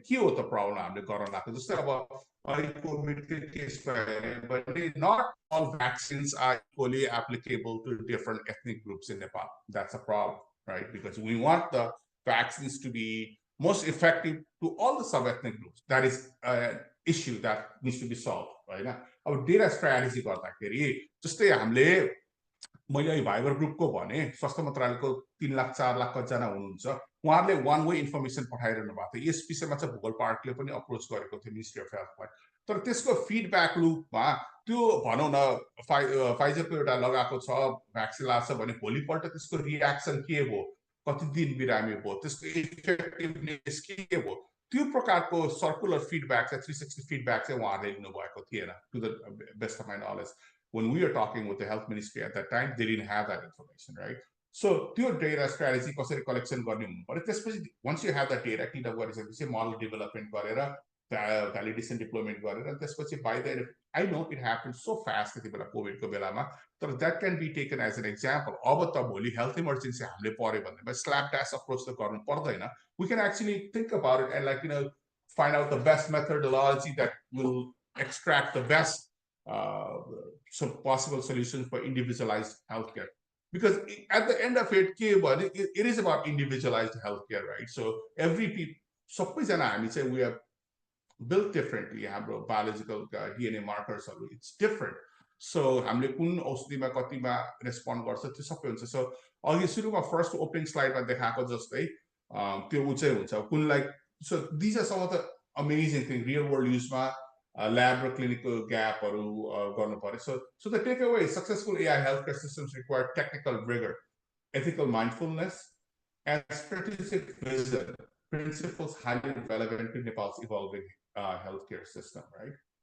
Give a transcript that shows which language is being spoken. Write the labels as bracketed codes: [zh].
[ne] के हो त प्रब्लम हामीले गर्न लाग्छ. जस्तै अब अहिले कोभिडको केसमा हेऱ्यो भने [en] Not all vaccines are equally applicable to different ethnic groups in Nepal. That's a problem right, because we want the vaccines to be most effective to all the sub-ethnic groups. That is an issue that needs to be solved, right? [ne] अब data strategy गर्दाखेरि जस्तै हामीले मैले Viber ग्रुपको भने स्वास्थ्य मन्त्रालयको 3 लाख 4 लाख कतिजना हुनुहुन्छ, उहाँहरूले वान वे इन्फर्मेसन पठाइरहनु भएको थियो. यस विषयमा चाहिँ भूगोल पार्कले पनि अप्रोच गरेको थियो मिनिस्ट्री अफ हेल्थलाई. तर त्यसको फिडब्याक लुपमा त्यो भनौँ न फाइजरको एउटा लगाएको छ भ्याक्सिन लाग्छ भने भोलिपल्ट त्यसको रियाक्सन के भयो, कति दिन बिरामी भयो, त्यसको इफेक्टिभनेस के भयो, त्यो प्रकारको सर्कुलर फिडब्याक चाहिँ 360 फिडब्याक चाहिँ उहाँहरूले लिनुभएको थिएन. [en] To the best of my knowledge when we are talking with the health ministry at that time, they didn't have that information, right? [ne] So त्यो data strategy कसरी collection गर्ने हुनु पर्यो. त्यसपछि [en] once you have that data [ne] clean up गरिसकेपछि model development गरेर validation deployment गरेर त्यसपछि [en] by the I know it happened so fast [ne] त्यति बेला कोभिडको बेलामा, तर [en] that can be taken as an example. [ne] अब त भोलि health emergency हामीले पर्यो भन्दैमा [en] slap dash approach [ne] त गर्नु पर्दैन. [en] We can actually think about it and, like, find out the best methodology that will extract the best some possible solutions for individualized healthcare. Because at the end of it, it is about individualized healthcare, right? So every people, [ne] सबैजना हामी चाहिँ [en] we are built differently. हाम्रो biological DNA markers are, it's different. [ne] So हामीले कुन औषधिमा कतिमा respond गर्छ त्यो सबै हुन्छ. So अघि सुरुमा फर्स्ट ओपनिङ स्लाइडमा देखाएको जस्तै त्यो उ चाहिँ हुन्छ कुनलाई. [en] So these are some of the amazing things real world युजमा lab or clinical gap [ne] गर्नु पर्यो. [en] So the takeaway is successful AI healthcare systems require technical rigor, ethical mindfulness, and strategic vision, principles highly relevant to Nepal's evolving healthcare system, right?